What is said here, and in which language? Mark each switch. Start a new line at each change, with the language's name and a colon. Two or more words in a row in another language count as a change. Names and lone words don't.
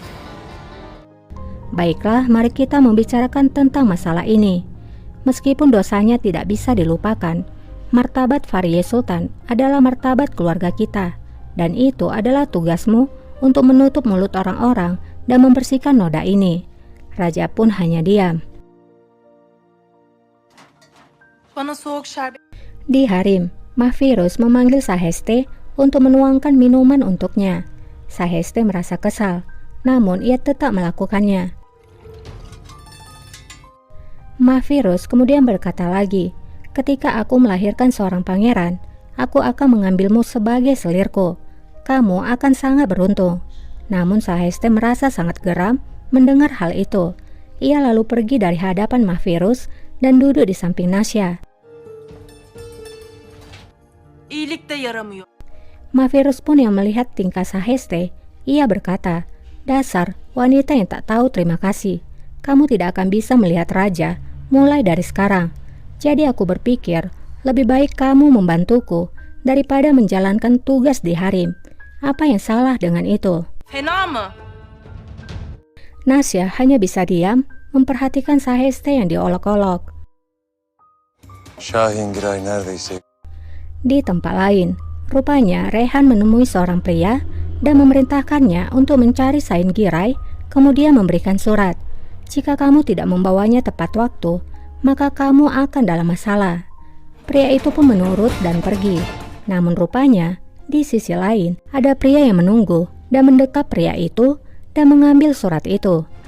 Indonesian: Baiklah, mari kita membicarakan tentang masalah ini. Meskipun dosanya tidak bisa dilupakan, martabat Fariye Sultan adalah martabat keluarga kita, dan itu adalah tugasmu untuk menutup mulut orang-orang dan membersihkan noda ini. Raja pun hanya diam.
Turkish: Bana soğuk şerbet.
Indonesian: Di harem, Mahfirus memanggil Saheste untuk menuangkan minuman untuknya. Saheste merasa kesal, namun ia tetap melakukannya. Mahfirus kemudian berkata lagi, ketika aku melahirkan seorang pangeran, aku akan mengambilmu sebagai selirku. Kamu akan sangat beruntung. Namun Saheste merasa sangat geram mendengar hal itu. Ia lalu pergi dari hadapan Mahfirus dan duduk di samping Nasya.
Turkish: İyilik de yaramıyor.
Indonesian: Mahfirus pun yang melihat tingkah Saheste, ia berkata, dasar wanita yang tak tahu terima kasih. Kamu tidak akan bisa melihat raja mulai dari sekarang. Jadi aku berpikir, lebih baik kamu membantuku daripada menjalankan tugas di harem. Apa yang salah dengan itu?
Turkish: Fena mı?
Indonesian: Nasya hanya bisa diam memperhatikan Saheste yang diolok-olok.
Turkish: Şahin Giray neredeyse.
Indonesian: Di tempat lain, rupanya Rehan menemui seorang pria dan memerintahkannya untuk mencari Sain Giray, kemudian memberikan surat. Jika kamu tidak membawanya tepat waktu, maka kamu akan dalam masalah. Pria itu pun menurut dan pergi. Namun rupanya, di sisi lain, ada pria yang menunggu dan mendekap pria itu dan mengambil surat itu.